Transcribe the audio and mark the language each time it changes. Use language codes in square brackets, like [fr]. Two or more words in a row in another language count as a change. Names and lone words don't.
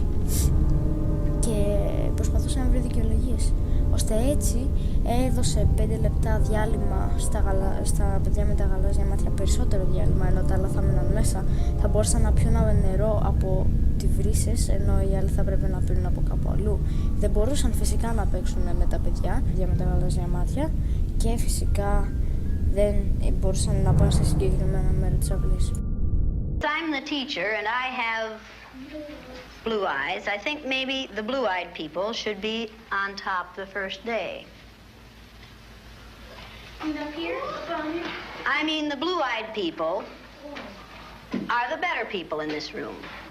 [el] Και προσπαθούσε να βρει δικαιολογίες, ώστε έτσι έδωσε 5 λεπτά διάλειμμα στα παιδιά με τα γαλάζια μάτια, περισσότερο διάλειμμα, ενώ τα άλλα θα μείναν μέσα. Θα μπορούσαν να πιούν νερό από τη βρύσες, ενώ οι άλλοι θα πρέπει να πίνουν από κάπου αλλού. Δεν μπορούσαν φυσικά να παίξουν με τα παιδιά με τα γαλάζια μάτια και φυσικά δεν μπορούσαν να πάνε σε συγκεκριμένα μέρη της αυλής. [en] I'm the teacher and I have blue eyes. I think maybe the blue-eyed people should be on top the first day. And up here? I mean, the blue-eyed people are the better people in this room.